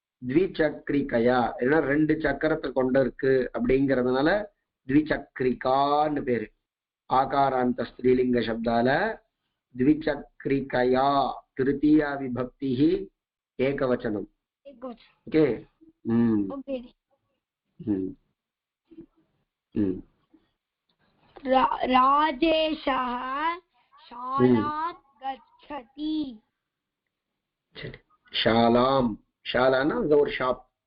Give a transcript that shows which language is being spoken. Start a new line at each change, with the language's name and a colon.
Tamil: த்விசக்ரிகயா ஏன்னா 2 சக்கரத்தை கொண்டு இருக்கு அப்படிங்கறதுனால த்விசக்ரிகான்னு பேரு. ஆகாராந்த ஸ்திரீலிங்க சப்தால த்விசக்ரிகயா திருத்தீயா விபக்தி ஏகவச்சனம். ஓகே.
Sanskrit: ओके राजेशः शालां गच्छति. शालाम शालाना
Tamil: அங்க ஒரு ஷாப்.